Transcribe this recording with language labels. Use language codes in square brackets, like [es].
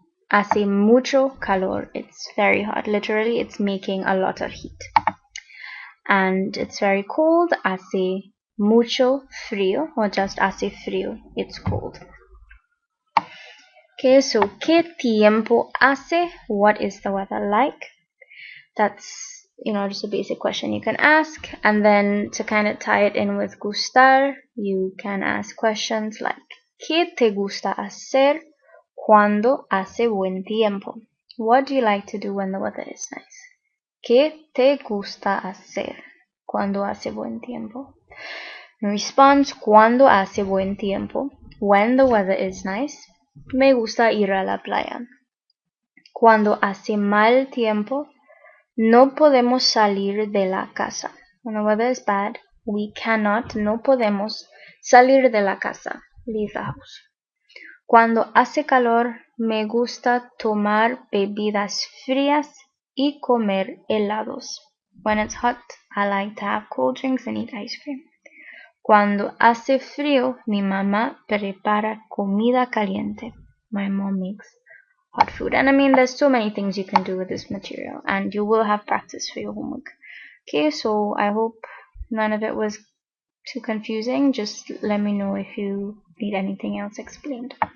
[es] Hace mucho calor. [en] It's very hot. Literally, it's making a lot of heat. And it's very cold. [es] Hace mucho frío, [en] or just [es] hace frío. [en] It's cold. Okay, so [es] ¿qué tiempo hace? [en] What is the weather like? That's, just a basic question you can ask. And then to kind of tie it in with gustar, you can ask questions like [es] ¿qué te gusta hacer cuando hace buen tiempo? [en] What do you like to do when the weather is nice? [es] ¿Qué te gusta hacer cuando hace buen tiempo? [en] Response: [es] cuando hace buen tiempo. [en] When the weather is nice. [es] Me gusta ir a la playa. Cuando hace mal tiempo, no podemos salir de la casa. [en] When the weather is bad, we cannot, [es] no podemos salir de la casa, [en] leave the house. [es] Cuando hace calor, me gusta tomar bebidas frías y comer helados. [en] When it's hot, I like to have cold drinks and eat ice cream. [es] Cuando hace frío, mi mamá prepara comida caliente. [en] My mom makes hot food. And I mean, there's so many things you can do with this material, and you will have practice for your homework. Okay, so I hope none of it was too confusing. Just let me know if you need anything else explained.